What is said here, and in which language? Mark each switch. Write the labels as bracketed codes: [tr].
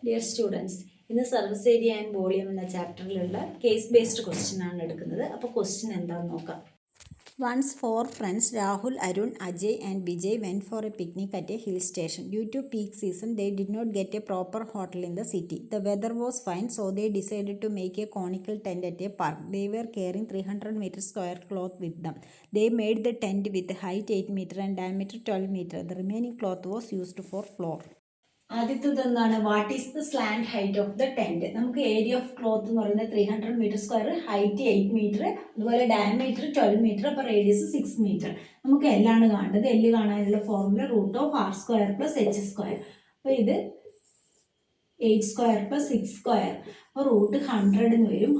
[ml] Dear students, ഇന്ന് surface area and volume എന്ന ചാപ്റ്ററിലുള്ള case based question ആണ് എടുക്കുന്നത്. അപ്പോൾ ക്വസ്റ്റ്യൻ എന്താണെന്ന് നോക്കാം. [en] Once four friends Rahul, Arun, Ajay and Vijay went for a picnic at a hill station. Due to peak season, they did not get a proper hotel in the city. The weather was fine, so they decided to make a conical tent at a park. They were carrying 300 meter square cloth with them. They made the tent with height 8 meter and diameter 12 meter. The remaining cloth was used for floor. [ml] ആദ്യത്തത് എന്താണ്? [en] What is the slant height of the tent? [ml] നമുക്ക് area of cloth എന്ന് പറയുന്നത് 300 metre square, height 8 metre, അതുപോലെ diameter 12 metre, അപ്പോൾ radius 6 metre. നമുക്ക് എല്ലാണ് കാണേണ്ടത്. എല്ല് കാണാനുള്ള formula root of R square plus H square. അപ്പോൾ ഇത് 8 സ്ക്വയർ പ്ലസ് 6 സ്ക്വയർ, അപ്പോൾ റൂട്ട് 100 എന്ന് വരും.